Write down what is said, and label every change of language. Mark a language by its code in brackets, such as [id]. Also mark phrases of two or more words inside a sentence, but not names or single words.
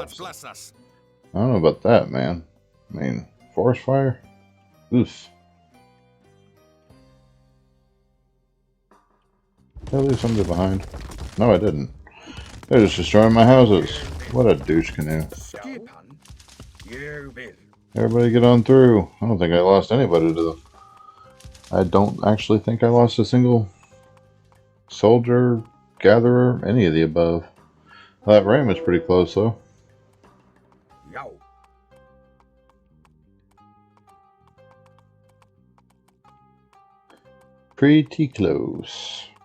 [en] gods bless us. I don't know about that, man. I mean, forest fire? Oof. Did I leave somebody behind? No, I didn't. They're just destroying my houses. What a douche canoe. [is] Skipan. Ég vil. [en] Everybody get on through. I don't think I lost anybody to the... I don't actually think I lost a single soldier, gatherer, any of the above. That ram was pretty close, though. [is] Já. [en] Pretty close.